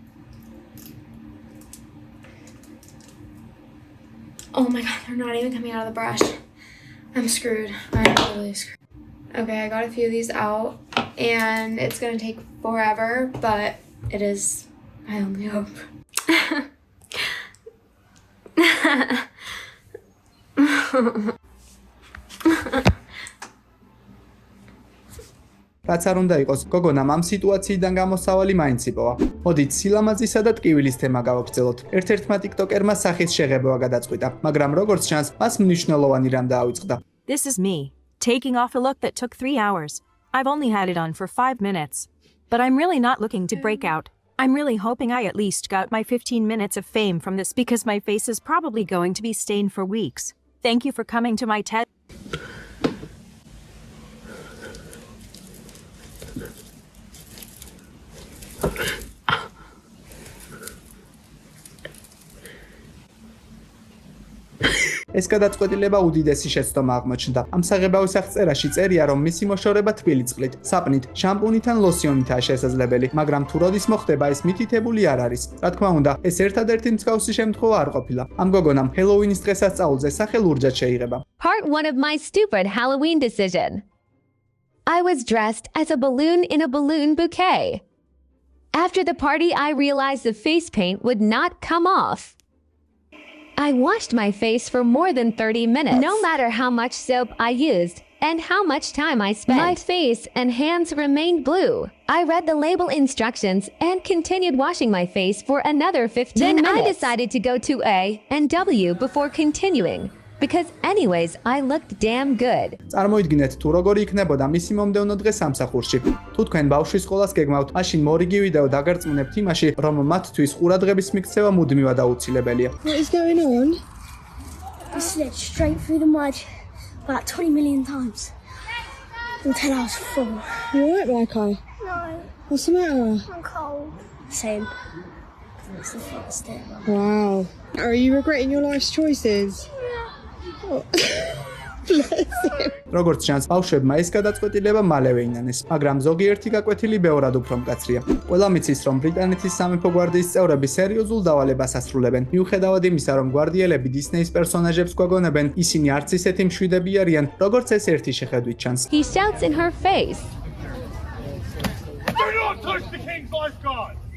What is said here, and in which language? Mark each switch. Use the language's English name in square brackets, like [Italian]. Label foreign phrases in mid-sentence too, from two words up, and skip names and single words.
[English] Oh my god, they're not even coming out of the brush. I'm screwed. I'm totally screwed. Okay, I got a few of these out, and it's gonna take forever, but it is my only hope. [Georgian] რაც არ უნდა იყოს, გოგონამ ამ სიტუაციიდან გამოსავალი მაინც იპოვა. მოდით სილამაზისა და ტკივილის თემა გავაგრძელოთ. ერთ-ერთმა TikToker-მა სახის შეღებევა გადაწყვიტა, მაგრამ როგორც ჩანს, მას მნიშვნელოვანი რამ დაავიწყდა. [English] This is me, taking off a look that took 3 hours. I've only had it on for 5 minutes. But I'm really not looking to break out. I'm really hoping I at least got my 15 minutes of fame from this because my face is probably going to be stained for weeks. Thank you for coming to my TED. [Georgian] ეს გადაწყვეტილება უდიდესი შეცდომა აღმოჩნდა. ამ საღებავის აღწერაში წერია, რომ მისი მოშორება თბილი წყლით, საპნით, შამპუნით ან ლოსიონითაა შესაძლებელი, მაგრამ თუ როდის მოხდება, ეს მითითებული არ არის. რა თქმა უნდა, ეს ერთადერთი მსგავსი შემთხვევა არ ყოფილა. ამ გოგონამ ჰელოუინის დღესასწაულზე სახე ლურჯად შეიღება. [English] Part 1 of my stupid Halloween decision. I was dressed as a balloon in a balloon bouquet. After the party, I realized the face paint would not come off. I washed my face for more than 30 minutes. No matter how much soap I used and how much time I spent, my face and hands remained blue. I read the label instructions and continued washing my face for another 15 minutes. Then I decided to go to A and W before continuing. Because anyways, I looked damn good. [Georgian] წარმოიდგინეთ, თუ როგორი იქნებოდა მისი მომდევნო დღე სამსახურში. თუ თქვენ ბავშვის სკოლას გეგმავთ, მაშინ მორიგი ვიდეო დაგარწმუნებთ იმაში, რომ მათთვის ყურადღების მიქცევა მუდმივად აუცილებელია. [English] What is going on? I slid straight through the mud about 20 million times until I was full. You alright, Maiko? No, What's the matter? I'm cold. Same. It's the first day. Wow. Are you regretting your life's choices? [Georgian] როგორც ჩანს, ბავშვებმა ეს გადაწყვეტილება მალევე ინანეს, მაგრამ ზოგიერთი გაკვეთილი ბევრად უფრო მკაცრია. ყველა მიცის, რომ ბრიტანეთის სამეფო გვარდიის წევრები სერიოზულ დავალებას ასრულებენ. მიუხედავად იმისა, რომ გვარდიელები დისნეის პერსონაჟებს გვაგონებენ, ისინი არც ისეთი მშვიდები არიან, როგორც ეს ერთი შეხედვით ჩანს. [English] He shouts in her face. Do not touch the king's lifeguard!